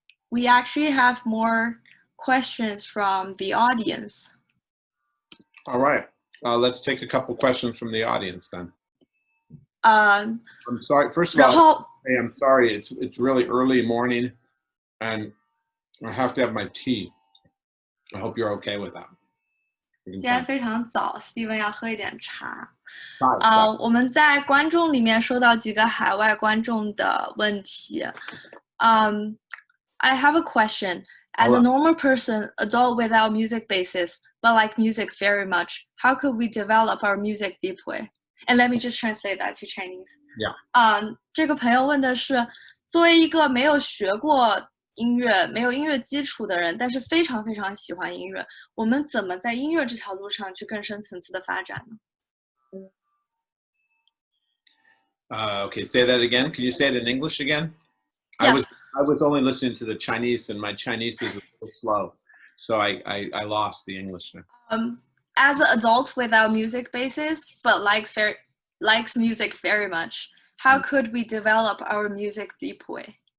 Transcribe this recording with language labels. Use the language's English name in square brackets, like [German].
[English] We actually have more questions from the audience. All right. Let's take a couple questions from the audience then. I'm sorry. First of all, hey, I'm sorry. It's really early morning, and I have to have my tea. I hope you're okay with that. [Chinese] 今天非常早 ，Steven 要喝一点茶。我们在观众里面收到几个海外观众的问题。 [English] I have a question. As a normal person, adult without music basis, but like music very much, how could we develop our music deep way? And let me just translate that to Chinese. Yeah. [Chinese] 这个朋友问的是，作为一个没有学过音乐、没有音乐基础的人，但是非常非常喜欢音乐，我们怎么在音乐这条路上去更深层次的发展呢 [English] ？Okay, say that again. Could you say it in English again? Yes. I was only listening to the Chinese, and my Chinese is a little slow, so I lost the English now. As an adult without music basis, but likes music very much, how could we develop our music deep way?